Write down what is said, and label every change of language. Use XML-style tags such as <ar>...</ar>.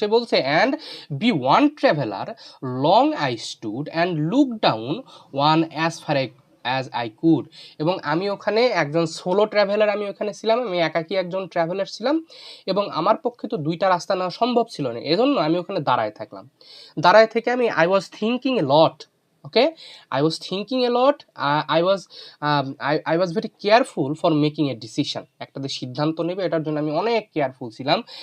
<bn>সে বলছে</bn> <en>And be one traveller long I stood and look down one as I could.</en> <bn>এবং আমি ওখানে একজন সোলো ট্রাভেলার, আমি ওখানে ছিলাম, আমি একাকী একজন ট্রাভেলার ছিলাম, এবং আমার পক্ষে তো দুইটা রাস্তা নেওয়া সম্ভব ছিল না, এজন্য আমি ওখানে দাঁড়ায় থাকলাম। দাঁড়ায় থেকে</bn> <en>I was thinking a lot. Okay, I was thinking a lot. I was very careful for making a decision.</en> <bn>একটা যে সিদ্ধান্ত নেবে এটার জন্য আমি অনেক কেয়ারফুল ছিলাম।</bn>